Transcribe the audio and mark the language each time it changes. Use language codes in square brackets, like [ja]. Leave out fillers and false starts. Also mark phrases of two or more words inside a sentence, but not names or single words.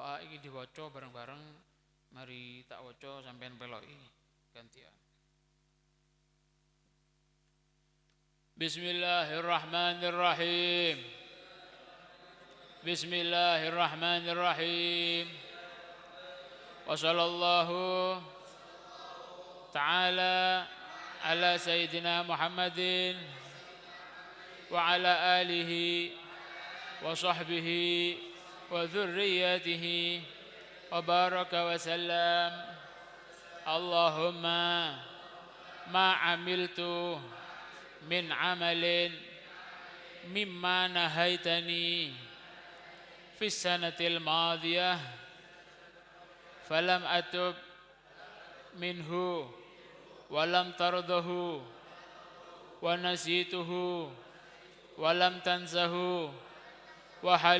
[jv] iki diwaca bareng-bareng. Mari tak waca sampean peloki gantian. [ar] بسم الله الرحمن الرحيم. بسم الله الرحمن الرحيم. وصلى الله تعالى على سيدنا محمد وعلى آله وصحبه وذريته وبارك وسلم. اللهم ما عملت من عمل مما نهيتني في السنة الماضية فلم أتب منه ولم ترضه ونسيته ولم تنسه و